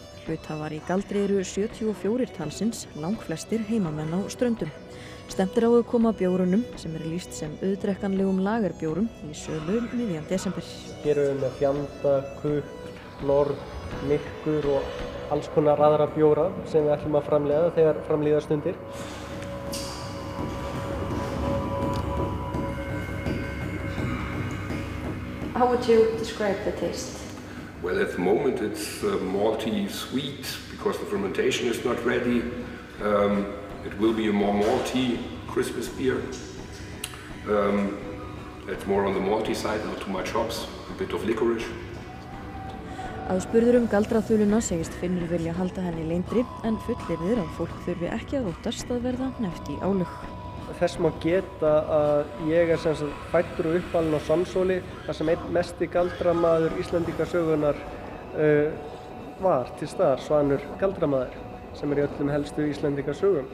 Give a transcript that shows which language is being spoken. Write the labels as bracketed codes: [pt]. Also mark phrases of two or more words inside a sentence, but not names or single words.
[is] Hluthafar í Galdri eru 74 talsins, langflestir heimamenn á Ströndum. Stefnt er á að koma bjórunum, sem eru lýst sem auðdrekkanlegum lagerbjórum, í sölu miðjan desember. Hér erum við með fjanda, kukk, norð, myrkur og alls konar aðra bjóra sem við ætlum að framleiða þegar framlíða stundir. [en] How would you describe the taste? Well, at the moment it's malty sweet because the fermentation is not ready. It will be a more malty Christmas beer. It's more on the malty side, not too much hops, a bit of licorice. [is] Aðspurður galdraþuluna segist Finnur vilja halda henni leyndri en fullyrðir að fólk þurfi ekki að óttast að verða hneppt í álög. Þess má geta að ég er fæddur og uppalinn á Sandshóli þar sem einn mesti galdramaður Íslendingasögunnar var til staðar, Svanur galdramaður, sem er í öllum helstu Íslendingasögum.